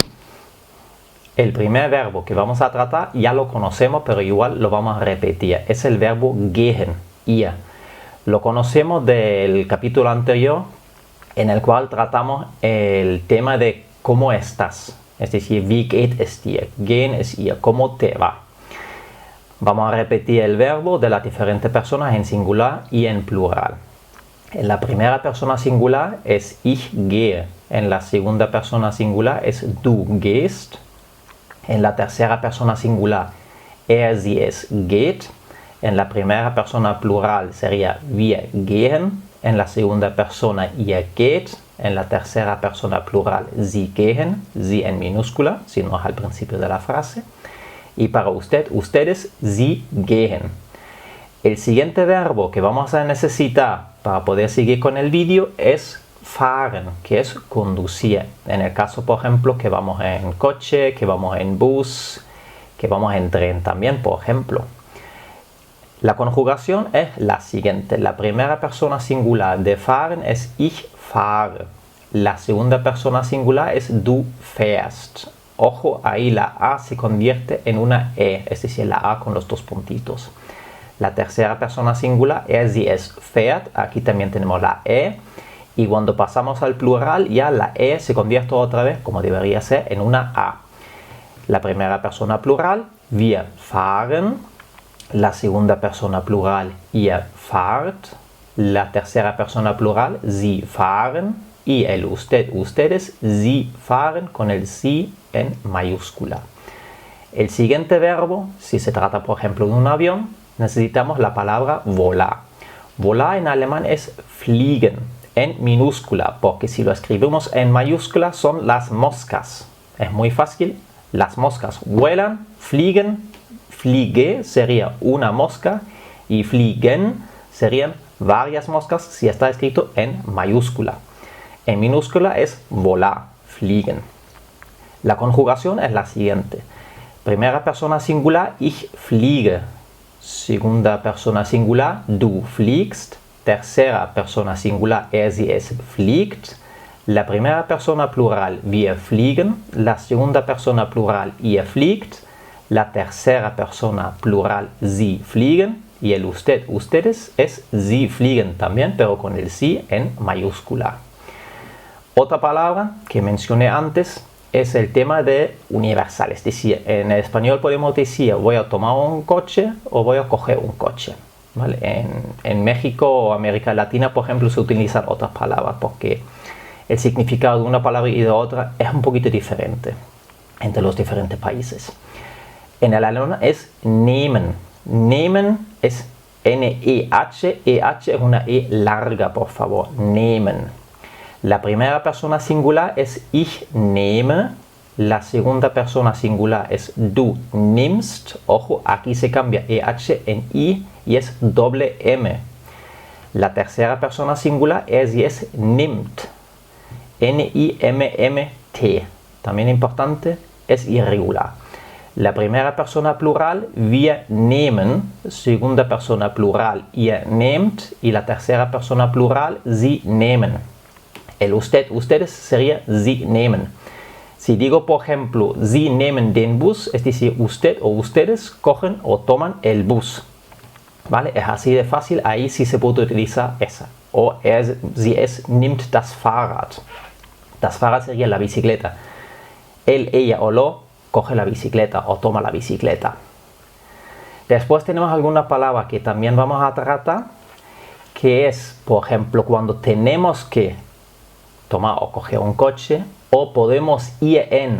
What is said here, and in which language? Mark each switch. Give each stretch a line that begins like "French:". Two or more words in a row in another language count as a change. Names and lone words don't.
Spanish: El primer verbo que vamos a tratar ya lo conocemos, pero igual lo vamos a repetir. Es el verbo gehen, ir. Lo conocemos del capítulo anterior, en el cual tratamos el tema de cómo estás. Es decir,
German: wie geht es dir?
Spanish: Gehen es ir, ¿cómo te va? Vamos a repetir el verbo de las diferentes personas en singular y en plural. En la primera persona singular es
German: ich gehe.
Spanish: En la segunda persona singular es
German: du gehst.
Spanish: En la tercera persona singular
German: sie, es geht.
Spanish: En la primera persona plural sería
German: wir gehen.
Spanish: En la segunda persona
German: ihr geht.
Spanish: En la tercera persona plural
German: sie gehen,
Spanish: sie en minúscula, si no es al principio de la frase. Y para ustedes,
German: sie gehen.
Spanish: El siguiente verbo que vamos a necesitar para poder seguir con el vídeo es fahren, que es conducir. En el caso, por ejemplo, que vamos en coche, que vamos en bus, que vamos en tren también, por ejemplo. La conjugación es la siguiente. La primera persona singular de fahren es
German: ich fahre.
Spanish: La segunda persona singular es
German: du fährst.
Spanish: Ojo, ahí la A se convierte en una E, es decir, la A con los dos puntitos. La tercera persona singular,
German: sie, es fährt.
Spanish: Aquí también tenemos la E. Y cuando pasamos al plural, ya la E se convierte otra vez, como debería ser, en una A. La primera persona plural,
German: wir fahren.
Spanish: La segunda persona plural,
German: ihr fahrt.
Spanish: La tercera persona plural,
German: sie fahren.
Spanish: Y el usted, ustedes,
German: sie fahren
Spanish: con el sie en mayúscula. El siguiente verbo, si se trata por ejemplo de un avión, necesitamos la palabra volar. Volar en alemán es fliegen, en minúscula, porque si lo escribimos en mayúscula son las moscas. Es muy fácil, las moscas vuelan, fliegen. Fliege sería una mosca y fliegen serían varias moscas si está escrito en mayúscula. En minúscula es volar, fliegen. La conjugación es la siguiente. Primera persona singular,
German: ich fliege.
Spanish: Segunda persona singular,
German: du fliegst.
Spanish: Tercera persona singular,
German: sie, es fliegt.
Spanish: La primera persona plural,
German: wir fliegen.
Spanish: La segunda persona plural,
German: ihr fliegt.
Spanish: La tercera persona plural,
German: sie fliegen.
Spanish: Y el usted, ustedes, es
German: sie fliegen
Spanish: también, pero con el sie en mayúscula. Otra palabra que mencioné antes es el tema de universal. Es decir, en el español podemos decir voy a tomar un coche o voy a coger un coche. ¿Vale? En México o América Latina, por ejemplo, se utilizan otras palabras porque el significado de una palabra y de otra es un poquito diferente entre los diferentes países. En el alemán es nehmen. Nehmen es N-E-H. E-H es una E larga, por favor. Nehmen. La primera persona singular es
German: ich nehme.
Spanish: La segunda persona singular es
German: du nimmst.
Spanish: Ojo, aquí se cambia EH en I y es doble M. La tercera persona singular es nimmt. N-I-M-M-T. También importante, es irregular. La primera persona plural,
German: wir nehmen.
Spanish: Segunda persona plural,
German: ihr nehmt.
Spanish: Y la tercera persona plural,
German: sie nehmen.
Spanish: El usted, ustedes sería
German: sie nehmen.
Spanish: Si digo, por ejemplo,
German: Sie nehmen den Bus,
Spanish: es decir, usted o ustedes cogen o toman el bus. ¿Vale? Es así de fácil, ahí sí se puede utilizar esa.
German: O sie es nimmt das Fahrrad. Das Fahrrad
Spanish: sería la bicicleta. Él, ella o lo coge la bicicleta o toma la bicicleta. Después tenemos alguna palabra que también vamos a tratar, que es, por ejemplo, cuando tenemos que tomar o coger un coche, o podemos ir en.